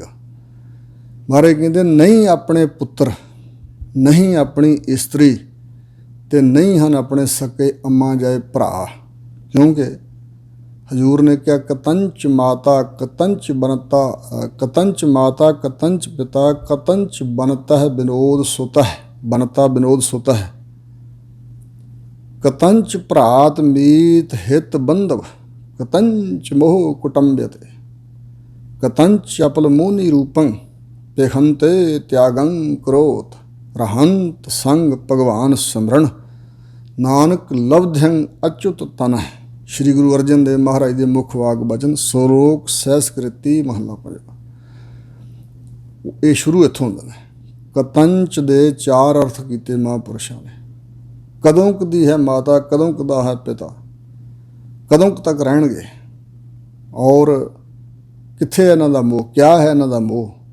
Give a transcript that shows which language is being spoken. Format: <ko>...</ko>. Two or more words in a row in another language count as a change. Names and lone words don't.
<pa>ਮਹਾਰਾਜ ਕਹਿੰਦੇ ਨਹੀਂ ਆਪਣੇ ਪੁੱਤਰ, ਨਹੀਂ ਆਪਣੀ ਇਸਤਰੀ, ਤੇ ਨਹੀਂ ਹਨ ਆਪਣੇ ਸਕੇ ਅੰਮਾ ਜਾਏ ਭਰਾ। ਕਿਉਂਕਿ ਹਜ਼ੂਰ ਨੇ ਕਿਹਾ ਕਤੰਚ ਮਾਤਾ ਕਤੰਚ ਬਨਤਾ, ਕਤੰਚ ਮਾਤਾ ਕਤੰਚ ਪਿਤਾ, ਕਤੰਚ ਬਨਤਾ ਹੈ ਵਿਨੋਦ ਸੁਤ ਹੈ। ਬਨਤਾ ਵਿਨੋਦ ਸੁਤ ਹੈ। ਕਤੰਚ ਭ੍ਰਾਤ ਮੀਤ ਹਿਤ ਬੰਧਵ, ਕਤੰਚ ਮੋਹ ਕੁਟੰਬ੍ਯਤੇ, ਕਤੰਚ ਅਪਲ ਮੋਨਿ ਰੂਪੰ ਪੇਖੰਤੇ ਤਿਆਗੰ ਕ੍ਰੋਧ, ਰਹੰਤ ਸੰਗ ਭਗਵਾਨ ਸਿਮਰਨ, ਨਾਨਕ ਲਬਧ੍ਯੰ ਅੱਚੁਤ ਤਨਹ। ਸ੍ਰੀ ਗੁਰੂ ਅਰਜਨ ਦੇਵ ਮਹਾਰਾਜ ਕੇ ਮੁਖ ਵਾਕ ਬਚਨ ਸਲੋਕ ਸਹਸਕ੍ਰਿਤੀ ਮਹਲਾ ਪੰਜਵਾ। ਯੇ ਸ਼ੁਰੂ ਇੱਥੋਂ ਹੋਂਦੇ ਨੇ। ਕਤੰਚ ਦੇ 4 ਅਰਥ ਕਿਏ ਮਹਾਪੁਰਸ਼ਾਂ ਨੇ। ਕਦੋਂ ਕਦੀ ਹੈ ਮਾਤਾ, ਕਦੋਂ ਕਦਾ ਹੈ ਪਿਤਾ, ਕਦੋਂ ਤਕ ਰਹਿਣਗੇ, ਔਰ ਕਿੱਥੇ ਇਨ੍ਹਾਂ ਦਾ ਮੋਹ, ਕਿਆ ਹੈ ਇਨ੍ਹਾਂ ਦਾ ਮੋਹ।</pa>